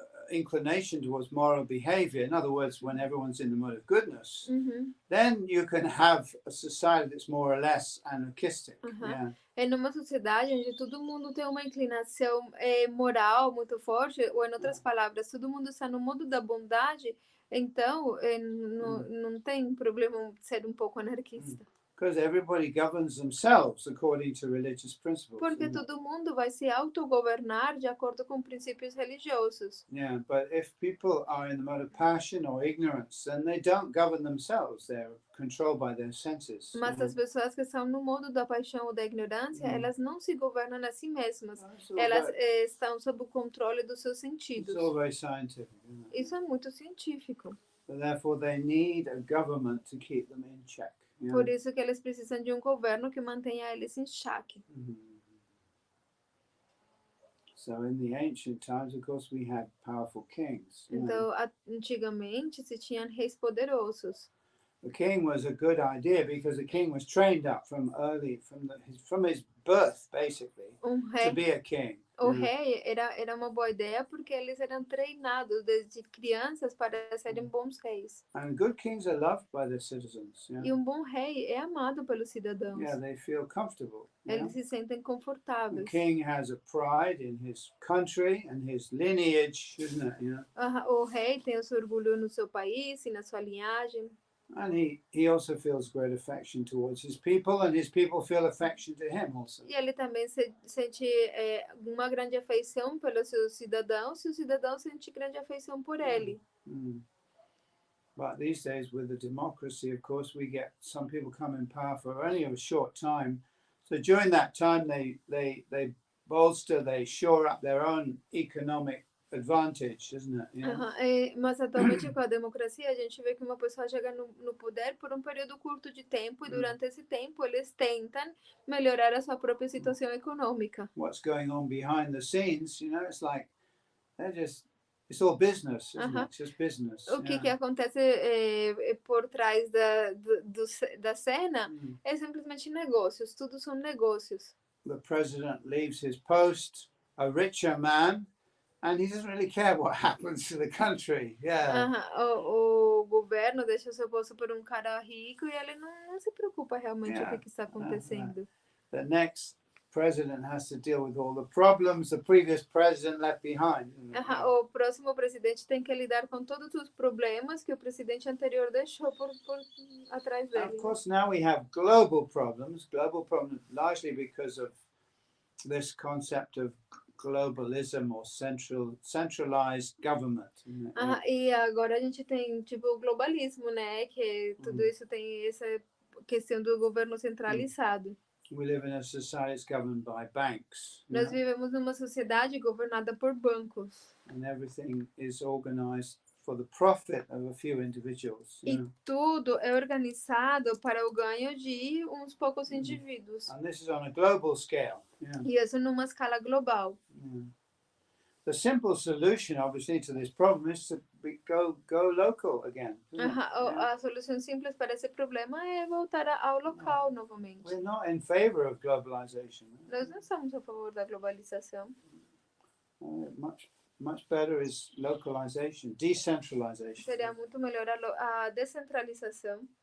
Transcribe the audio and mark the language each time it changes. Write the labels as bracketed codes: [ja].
[en] inclination towards moral behavior, in other words, when everyone's in the mode of goodness, Uhum. then you can have a society that's more or less anarchistic. Yeah. [pt] É numa sociedade onde todo mundo tem uma inclinação moral muito forte, ou em outras palavras, todo mundo está no modo da bondade, então não tem problema ser um pouco anarquista. [en] Because everybody governs themselves according to religious principles. [pt] Porque todo mundo vai se autogovernar de acordo com princípios religiosos. [en] Yeah, but if people are in the mode of passion or ignorance, then they don't govern themselves. They're controlled by their senses. [pt] Mas as pessoas que estão no modo da paixão ou da ignorância, elas não se governam a si mesmas. Elas estão sob o controle dos seus sentidos. [en] It's all very scientific. [pt] Isso é muito científico. [en] So therefore, they need a government to keep them in check. Yeah. [pt] Por isso que eles precisam de um governo que mantenha eles em xeque. [en] So in the ancient times, of course, we had powerful kings. [pt] Então, antigamente se tinham reis poderosos. [en] The king was a good idea because the king was trained up from his birth, basically, to be a king. [pt] O rei era uma boa ideia porque eles eram treinados desde crianças para serem bons reis. [en] And good kings are loved by their citizens. Yeah? [pt] E um bom rei é amado pelos cidadãos. [en] Yeah, they feel comfortable. [pt] Eles se sentem confortáveis. [en] The king has a pride in his country and his lineage, isn't it? You know? [pt] O rei tem o seu orgulho no seu país e na sua linhagem. [en] And he also feels great affection towards his people, and his people feel affection to him also. [pt] E ele também sente uma grande afeição pelos seus cidadãos, e os cidadãos sentem grande afeição por ele. [en] But these days, with the democracy, of course, we get some people come in power for only a short time. So during that time, they bolster, they shore up their own economic advantage, isn't it? Yeah. [pt] Mas atualmente com a democracia a gente vê que uma pessoa chega no poder por um período curto de tempo e durante esse tempo eles tentam melhorar a sua própria situação econômica. [en] What's going on behind the scenes, you know, it's like it's all business, isn't it? It's just business. [pt] O que acontece por trás da cena é simplesmente negócios, tudo são negócios. [en] The president leaves his post, a richer man, and he doesn't really care what happens to the country. Yeah. [pt] O governo deixa o seu posto por um cara rico e ele não se preocupa realmente com o que está acontecendo. [en] The next president has to deal with all the problems the previous president left behind. [pt] O próximo presidente tem que lidar com todos os problemas que o presidente anterior deixou por atrás dele. [en] Of course, now we have global problems largely because of this concept of globalism or centralized government. [pt] E agora a gente tem tipo o globalismo, né? Que tudo isso tem essa questão do governo centralizado. [en] We live in a society that's governed by banks. [pt] Nós vivemos numa sociedade governada por bancos. [en] And everything is organized for the profit of a few individuals. [pt] E tudo é organizado para o ganho de uns poucos indivíduos. [en] And this is on a global scale. [pt] E isso numa escala global. [en] The simple solution, obviously, to this problem is to go local again. [pt] A solução simples para esse problema é voltar ao local novamente. [en] We're not in favor of globalization. [pt] Nós não somos a favor da globalização. [en] Much better is localization, decentralization. [pt] Seria muito melhor a descentralização.